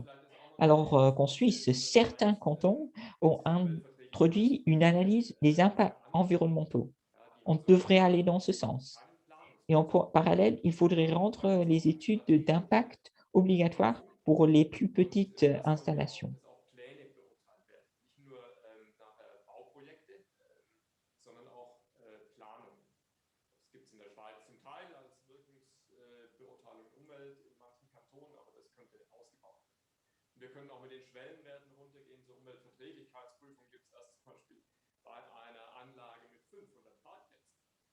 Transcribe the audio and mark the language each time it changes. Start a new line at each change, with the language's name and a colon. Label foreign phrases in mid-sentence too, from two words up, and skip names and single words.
French: Alors qu'en Suisse, certains cantons ont introduit une analyse des impacts environnementaux. On devrait aller dans ce sens. Et en parallèle, il faudrait rendre les études d'impact obligatoires pour les plus petites installations.
German: Das gibt es in der Schweiz zum Teil als Wirkungsbeurteilung Umwelt in manchen Kantonen, aber das könnte ausgebaut werden. Und wir können auch mit den Schwellenwerten runtergehen. Zur Umweltverträglichkeitsprüfung gibt es das zum Beispiel bei einer Anlage mit 500 Parkplätzen.